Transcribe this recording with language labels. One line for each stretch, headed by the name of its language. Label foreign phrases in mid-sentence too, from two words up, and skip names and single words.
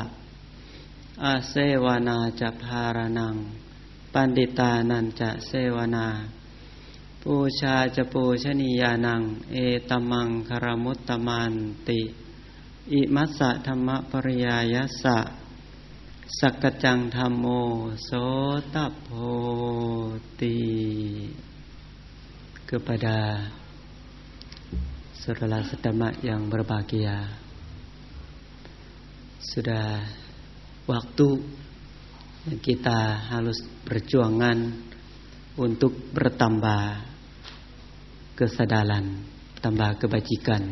Pali: อาเสวนาจะภารนังปันดิตานันจะเสวนาปูชา จะปูชนียานังเอตมังคารมุตตมันติอิมัสสะธรรมปริยายัสสะสักกจังธัมโมโสตโพติ
Indonesian: kepada saudara sedama yang berbahagia, sudah waktu yang kita harus perjuangan untuk bertambah kesadaran, tambah kebajikan.